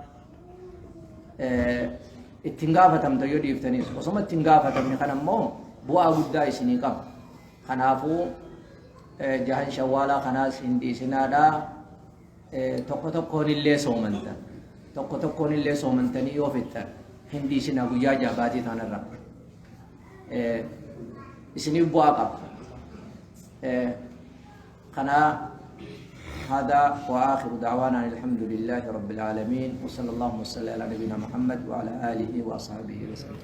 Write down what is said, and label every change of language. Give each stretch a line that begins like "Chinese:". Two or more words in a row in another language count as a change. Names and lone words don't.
Oromo: ittiin gaafatamta yoo dhiiftanis osoma ittiin gaafatamne kan ammoo bu'aa guddaa isinii qaba kanaafuu jahan shawwaalaa kanaas hin dhiisinaadha tokko tokkoon illee soomantanii yoo fittan hin dhiisina guyyaa jaabaatii tanarra isiniif bu'aa qaba kana
Arabic: هذا وآخر دعوانا الحمد لله رب العالمين وصلى الله وسلم على نبينا محمد وعلى آله وأصحابه وسلم